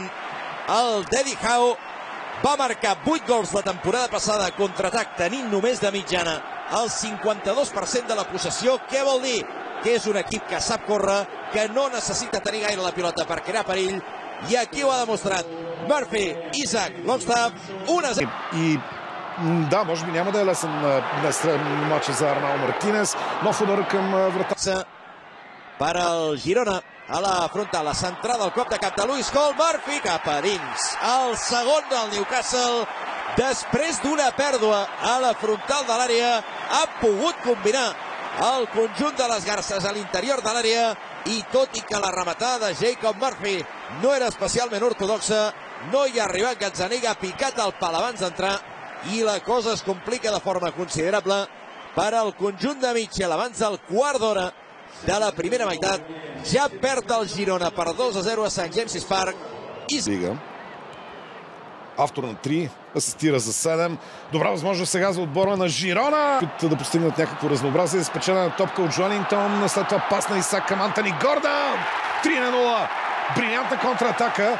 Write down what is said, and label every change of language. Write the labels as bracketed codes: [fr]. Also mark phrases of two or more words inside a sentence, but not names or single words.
[ca] El d'Eddie Howe va marcar 8 gols la temporada passada, contraatac, tenint només de mitjana el 52% de la possessió. Què vol dir? Que és un equip que sap córrer, que no necessita tenir gaire la pilota per crear perill, i aquí ho ha demostrat Murphy, Isak, Longstaff, 1-0. [bg] И да, може би няма да е лесен матч за Арнау Мартинес. Нов удар към врата. [ca] Per al Girona, a la frontal, la centrada, el cop de cap de Lewis Hall, Murphy cap a dins. El segon del Newcastle, després d'una pèrdua a la frontal de l'àrea, ha pogut combinar el conjunt de les Garces a l'interior de l'àrea, i tot i que la rematada de Jacob Murphy no era especialment ortodoxa, no hi ha arribat Gazzaniga, ha picat el pal abans d'entrar, i la cosa es complica de forma considerable per al conjunt de Mitchell. Abans del quart d'hora de la primera meitat, ja perd el Girona per 2-0 a St. James's Park. [bg] Автор на 3, асистира за 7. Добра възможност сега за отбора на Жирона да постигнат някакво разнообразие. Спечелена топка от Джоелинтон, след това пас на Исак към Антони Гордън. 3-0. Брилянтна контратака.